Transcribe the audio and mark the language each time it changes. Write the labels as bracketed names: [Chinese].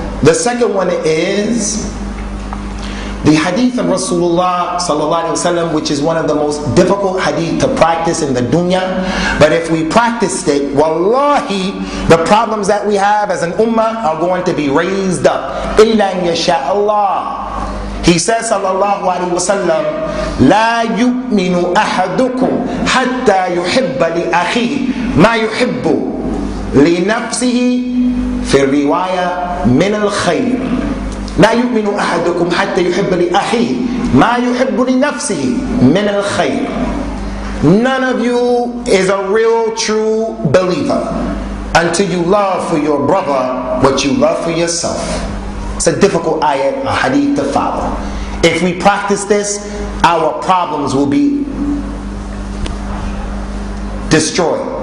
[English] The second one is the hadith of Rasulullah sallallahu alaihi wasallam, which is one of the most difficult hadith to practice in the dunya. But if we practiced it, wallahi, the problems that we have as an ummah are going to be raised up. [Arabic] Illa an yasha Allah. [English] He says [Arabic] sallallahu alaihi wasallam, لا يؤمن أحدكم حتى يحب لأخيه ما يحب لنفسه في الرواية من الخير. لا يؤمن أحدكم حتى يحب لأخيه ما يحب لنفسه من الخير. [English] None of you is a real true believer until you love for your brother what you love for yourself. It's a difficult ayat, a hadith to follow. If we practice this, our problems will be destroyed.